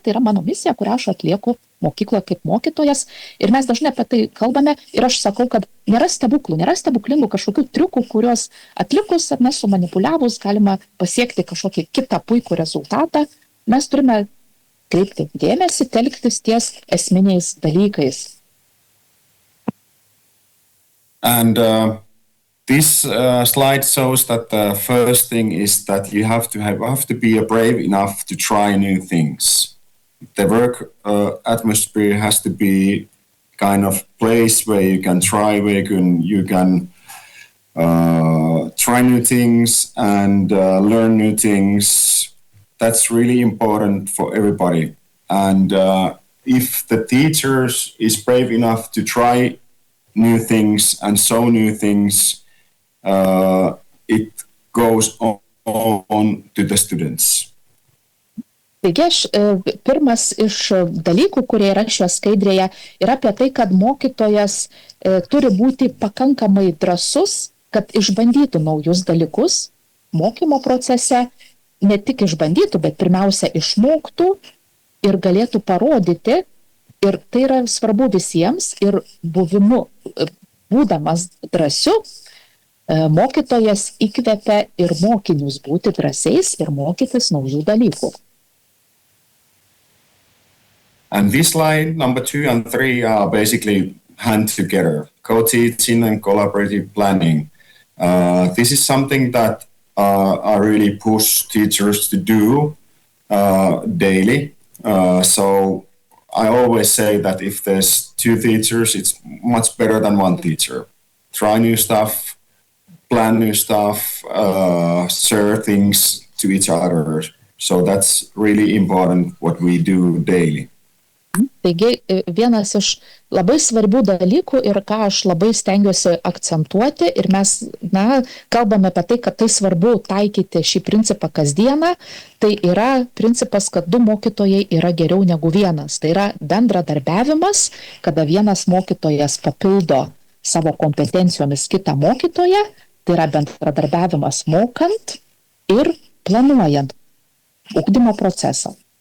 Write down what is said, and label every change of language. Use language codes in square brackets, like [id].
[lt] Tai yra mano misija, kurią aš atlieku mokykloje kaip mokytojas ir mes dažnai apie tai kalbame ir aš sakau, kad nėra stebuklų, nėra stebuklingų kažkokių triukų, kuriuos atlikus ar nesumanipuliavus galima pasiekti kažkokį kitą puikų rezultatą. Mes turime kreipti dėmesį, telktis ties esminiais dalykais. [en] And this slide shows that the first thing is that you have to be brave enough to try new things. The work atmosphere has to be kind of place where you can try, where you can try new things and learn new things. That's really important for everybody. And if the teachers is brave enough to try new things and show new things, it goes on to the students. [lt] Taigi, pirmas iš dalykų, kurie yra šioje skaidrėje, yra apie tai, kad mokytojas turi būti pakankamai drąsus, kad išbandytų naujus dalykus mokymo procese, ne tik išbandytų, bet pirmiausia išmoktų ir galėtų parodyti. Ir tai yra svarbu visiems ir būdamas drąsiu, mokytojas įkvepia ir mokinius būti drąsiais ir mokytis naujų dalykų. [en] And this slide, number 2 and 3, are basically hand together, co-teaching and collaborative planning. This is something that I really push teachers to do daily. So I always say that if there's 2 teachers, it's much better than 1 teacher. Try new stuff, plan new stuff, share things to each other. So that's really important what we do daily. [lt] Taigi, vienas iš labai svarbių dalykų ir ką aš labai stengiuosi akcentuoti ir mes kalbame apie tai, kad tai svarbu taikyti šį principą kasdieną, tai yra principas, kad 2 mokytojai yra geriau negu 1. Tai yra bendradarbiavimas, kada vienas mokytojas papildo savo kompetencijomis kitą mokytoją, tai yra bendradarbiavimas mokant ir planuojant ugdymo procesą.